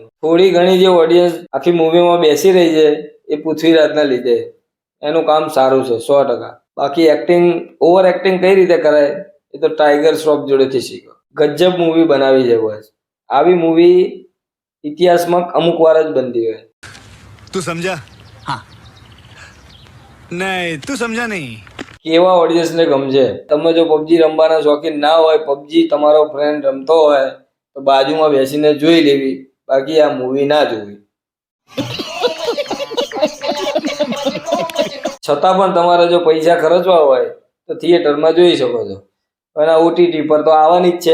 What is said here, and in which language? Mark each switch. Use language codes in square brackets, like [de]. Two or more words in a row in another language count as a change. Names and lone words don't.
[gu] થોડી ઘણી જે ઓડિયન્સ આખી મૂવીમાં બેસી રહી છે એ પૃથ્વીરાજના લીધે. એનું કામ સારું છે 100%. બાકી [en] acting, over acting [gu] કઈ રીતે કરાય એ તો ટાઈગર શ્રોફ જોડેથી શીખો. ગજબ મૂવી બનાવી છે બસ. આવી મૂવી ઇતિહાસમાં અમુક વાર જ બનતી હોય. [hi] तू समझा? हाँ. नहीं, तू समझा नहीं. [gu] કેવા ઓડિયન્સને ગમશે. તમે જો પબજી રમવાના શોખીન ના હોય, પબજી તમારો ફ્રેન્ડ રમતો હોય તો બાજુમાં બેસીને જોઈ લેવી, બાકી આ મૂવી ના જોવી. છતાં પણ તમારે જો પૈસા ખર્ચવા હોય તો થિયેટરમાં જોઈ શકો છો, અને OTT પર તો આવવાની જ છે.